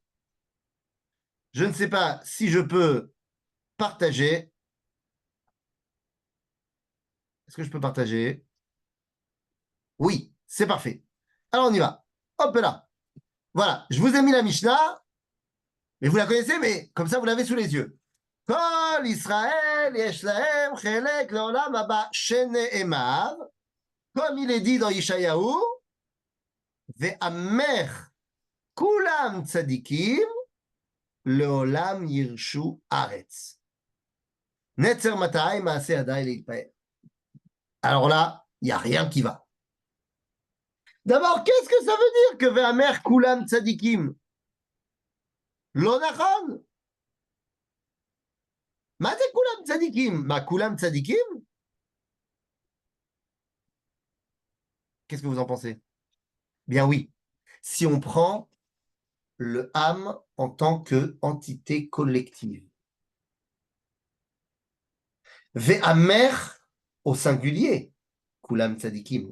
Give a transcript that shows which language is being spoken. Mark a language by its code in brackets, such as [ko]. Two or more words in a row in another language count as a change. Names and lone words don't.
[fr] Je ne sais pas si je peux partager. Est-ce que je peux partager? Oui, c'est parfait. Alors on y va. Hop là. Voilà. Je vous ai mis la Mishnah. Mais vous la connaissez, mais comme ça, vous l'avez sous les yeux. [he] כל ישראל יש להם חלק לעולם הבא שנאמר. [fr] Comme il est dit dans Yeshayahu, [he] ועמך כולם צדיקים לעולם יירשו ארץ. נצר מטעי מעשה ידי להתפאר. [fr] Alors là, il n'y a rien qui va. D'abord, qu'est-ce que ça veut dire que [he] ועמך כולם צדיקים? לא נכון. Ma c'est כולם צדיקים? מה כולם צדיקים? [fr] Qu'est-ce que vous en pensez? Bien oui. Si on prend le âme en tant qu'entité collective. Ve'amer au singulier, [he] כולם צדיקים.